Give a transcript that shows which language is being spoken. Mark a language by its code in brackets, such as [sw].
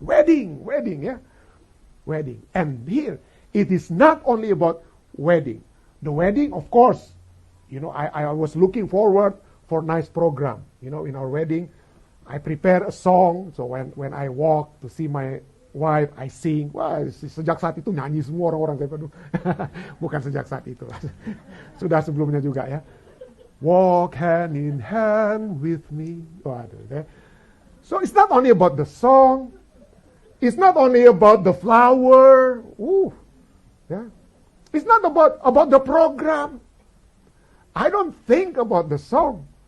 [en] Wedding, yeah. Wedding. And here, it is not only about wedding. The wedding, of course, I was looking forward for nice program. In our wedding, I prepare a song. So when I walk to see my wife, I sing. [id] Wah, sejak saat itu nyanyi semua orang-orang. Bukan sejak saat itu. Sudah sebelumnya juga ya. [en] Walk hand in hand with me. Waduh, okay? So it's not only about the song. It's not only about the flower. Yeah. It's not about the program. I don't think about the song.